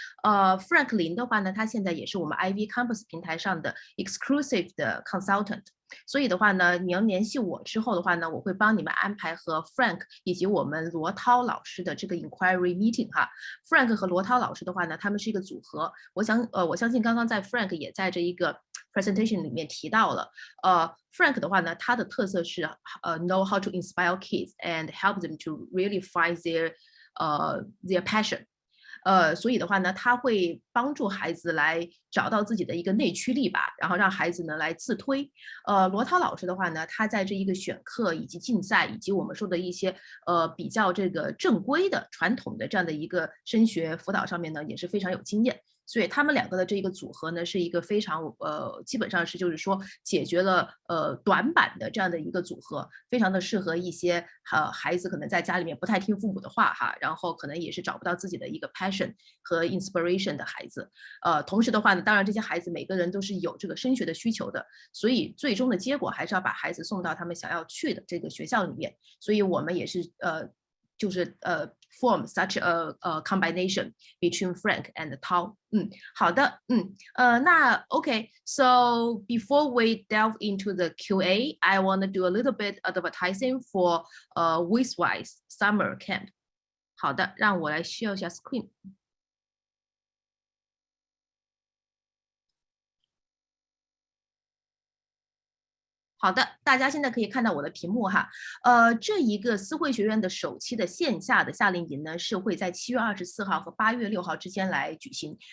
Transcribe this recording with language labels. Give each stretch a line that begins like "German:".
Chinese: Frank 林的话呢，他现在也是我们 IvyCompass 平台上的 exclusive 的 consultant。所以的话呢，你要联系我之后的话呢，我会帮你们安排和 Frank 以及我们罗涛老师的这个
English: inquiry meeting
Chinese: 哈。 Frank 和罗涛老师的话呢，他们是一个组合。我相信刚刚在 Frank 也在这一个 presentation 里面提到了。 Frank 的话呢，他的特色是
English: know how to inspire kids and help them to really find their passion。
Chinese: 所以的话呢，他会帮助孩子来找到自己的一个内驱力吧，然后让孩子呢来自推。罗涛老师的话呢，他在这一个选课以及竞赛以及我们说的一些比较这个正规的传统的这样的一个升学辅导上面呢，也是非常有经验。所以他们两个的这一个组合呢，是一个非常基本上是就是说解决了短板的这样的一个组合，非常的适合一些孩子可能在家里面不太听父母的话哈，然后可能也是找不到自己的一个 passion 和 inspiration 的孩子。同时的话呢，当然这些孩子每个人都是有这个升学的需求的，所以最终的结果还是要把孩子送到他们想要去的这个学校里面。所以我们也是就是
English: form such a combination between Frank and Tao。
Chinese: 好的，那 OK。
English: So before we delve into the QA, I want to do a little bit advertising for Wizwise Summer Camp。
Chinese: 好的，让我来 share 一下 screen。好的，大家现在可以看到我的屏幕哈。这一个思汇学院的首期的线下的夏令营呢，是会在7月24号和8月6号之间来举行。